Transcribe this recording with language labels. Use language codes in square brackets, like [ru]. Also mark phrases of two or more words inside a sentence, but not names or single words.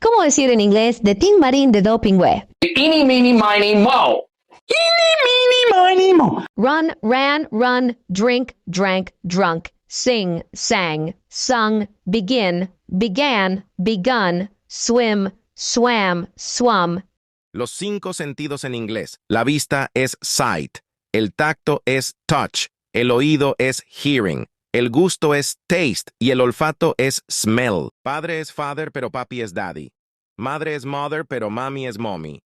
[es] ¿Cómo decir en inglés de Tín Marín de Pingüé? [en] Eeny, meeny, miny, mo. Run, ran, run, drink, drank, drunk, sing, sang, sung, begin, began, begun, swim, swam, swum. [es] Los 5 sentidos en inglés. La vista es sight, el tacto es touch, el oído es hearing, el gusto es taste y el olfato es smell. Padre es father, pero papi es daddy. Madre es mother, pero mami es mommy.